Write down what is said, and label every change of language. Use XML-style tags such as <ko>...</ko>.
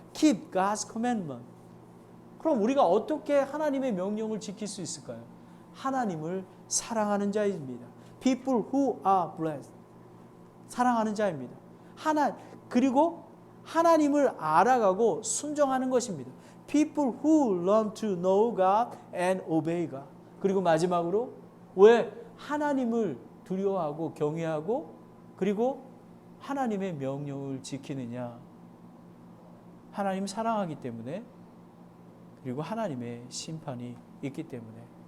<en>Keep God's commandment.</en> <ko>그럼 우리가 어떻게 하나님의 명령을 지킬 수 있을까요? 하나님을 사랑하는 자입니다.</ko> <en>People who are blessed.</en> <ko>사랑하는 자입니다. 그리고 하나님을 알아가고 순종하는 것입니다.</ko> <en>People who learn to know God and obey God.</en> <ko>그리고 마지막으로 왜 하나님을 두려워하고 경외하고 그리고 하나님의 명령을 지키느냐? 하나님 사랑하기 때문에, 그리고 하나님의 심판이 있기 때문에.</ko>